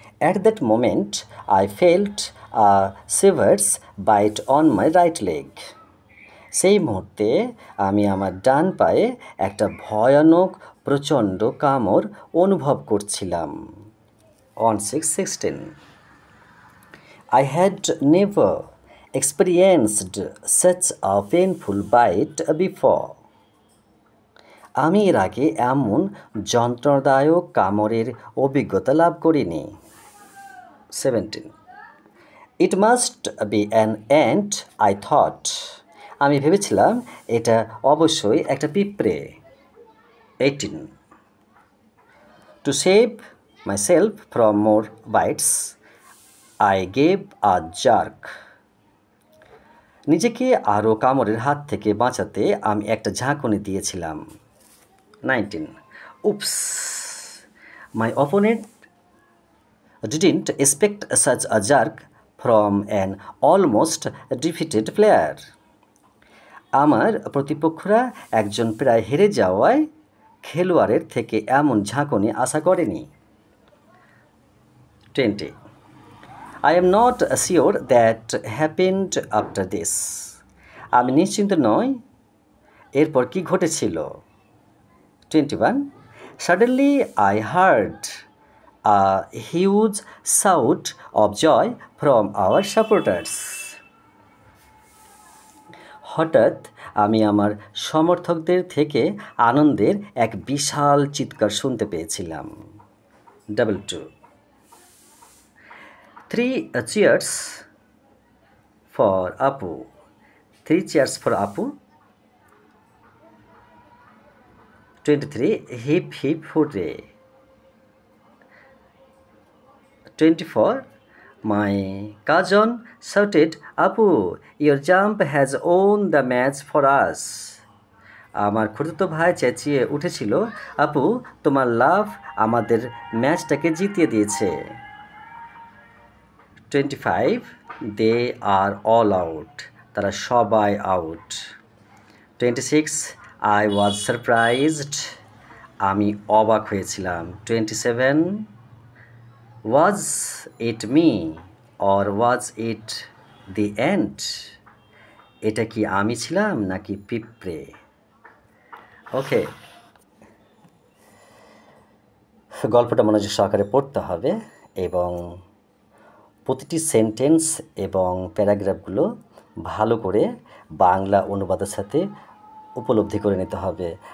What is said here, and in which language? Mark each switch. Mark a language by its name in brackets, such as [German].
[English] At that moment, I felt a severe bite on my right leg. [Bangla] সেই মুহূর্তে আমি আমার ডান পায়ে একটা ভয়ানক প্রচণ্ড কামড় অনুভব করছিলাম। [English] on 6/16 I had never experienced such a painful bite before. [Bangla] আমি এর আগে এমন যন্ত্রণাদায়ক কামড়ের অভিজ্ঞতা লাভ করিনি। [English] 17 It must be an ant, I thought. [Bangla] আমি ভেবেছিলাম এটা অবশ্যই একটা পিঁপড়ে। [English] 18 To save myself from more bites, I gave a jerk. [Bangla] নিজেকে আরও কামড়ের হাত থেকে বাঁচাতে আমি একটা ঝাঁকুনি দিয়েছিলাম। [English] 19 Oops, my opponent didn't expect such a jerk from an almost defeated player. [Bangla] আমার প্রতিপক্ষরা একজন প্রায় হেরে যাওয়ায় খেলোয়াড়ের থেকে এমন ঝাঁকুনি আশা করেনি। [English] 20 I am not sure that happened after this. [Bangla] আমি নিশ্চিন্ত নই এরপর কি ঘটেছিল। [English] 21 Suddenly I heard a huge shout of joy from our supporters. [Bangla] হঠাৎ আমি আমার সমর্থকদের থেকে আনন্দের এক বিশাল চিৎকার শুনতে পেয়েছিলাম। [English] 22 3 cheers for Apu. 3 cheers for Apu. 23 hip hip hooray. 24 My cousin shouted, Apu, your jump has won the match for us. [Bangla] আমার খুড়তুতো ভাই চেঁচিয়ে উঠেছিল, আপু তোমার লাভ আমাদের ম্যাচটাকে জিতিয়ে দিয়েছে। [English] 25 They are all out. [Bangla] তারা সবাই আউট। [English] 26 I was surprised. [Bangla] আমি অবাক হয়েছিলাম। [English] 27 Was it me or was it the ant? [Bangla] এটা কি আমি ছিলাম নাকি পিঁপড়ে? ওকে, গল্পটা মনোযোগ সহকারে পড়তে হবে এবং প্রতিটি সেন্টেন্স এবং প্যারাগ্রাফগুলো ভালো করে বাংলা অনুবাদের সাথে উপলব্ধি করে নিতে হবে।